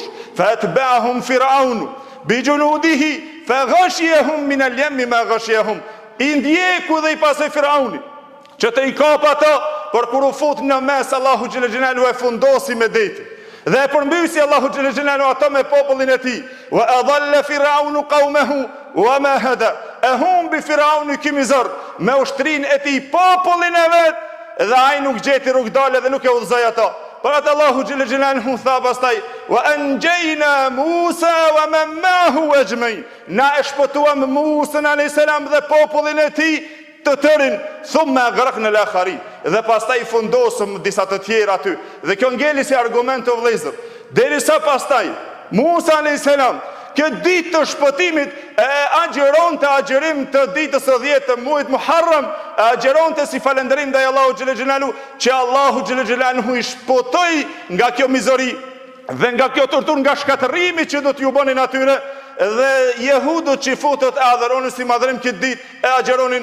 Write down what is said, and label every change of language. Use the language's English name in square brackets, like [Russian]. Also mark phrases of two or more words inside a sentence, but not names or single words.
[Arabic] فأتبعهم فرعون بجنوده فغشيهم من اليم ما غشيهم. [Albanian] I ndjeku dhe I pasoi Firauni që të I kap ata, por kur u fut në mes Allahu [Arabic] جل جلاله [Albanian] e fundosi me detin. Dhe e përmbysi Allahu [Arabic] جل جلاله [Albanian] ato me popullin e tij. [Arabic] وأضل فرعون قومه وما هدى. [Albanian] E humbi Firauni ky mizor me ushtrinë e tij popullin e vet dhe ai nuk gjeti rrugdalë dhe nuk e udhëzoi ata. Por atë Allahu [Arabic] جل جلاله [Albanian] tha pastaj [Arabic] وأنجينا موسى ومن معه أجمعين. [Albanian] Na e shpëtuam Musën [Arabic] عليه السلام [Albanian] dhe popullin e tij të tërin, [Arabic] ثم أغرقنا الآخرين. [Albanian] Dhe pastaj fundosëm disa të tjerë aty. Dhe kjo ngeli si argument të vëllezër. Derisa pastaj Musa [Arabic] عليه السلام [Albanian] këtë ditë të shpëtimit e agjeronte agjerim të ditës së 10 të muajit Muharram, agjeronte si falënderim ndaj Allahu [Arabic] جل جلاله [Albanian] që Allahu [Arabic] جل جلاله [Albanian] I shpëtoi nga kjo mizori dhe nga kjo torturë, nga shkatërrimi që do t'ju bënin atyre, dhe jehudët që futët e adhuronin si madhërim këtë ditë e agjeronin.